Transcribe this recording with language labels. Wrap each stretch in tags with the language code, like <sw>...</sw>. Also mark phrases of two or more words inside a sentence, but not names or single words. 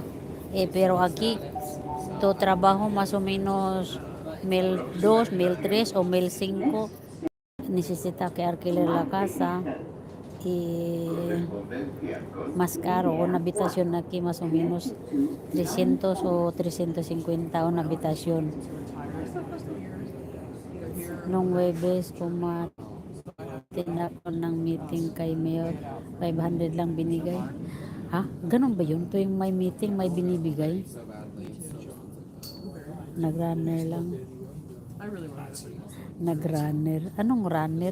<es>Pero aquí tu trabajo más o menos 1,200, 1,300 o 1,500 necesita que alquilar la casa y más caro. Una habitación aquí más o menos 300 o 350 una habitación.</es> <tl>Nung Webes kumatin ako ng meeting kay Mayor, 500 lang binigay. Ha? Ganun ba yun? Tuwing may meeting, may binibigay? Nag-runner lang. Nag-runner. Anong runner?</tl>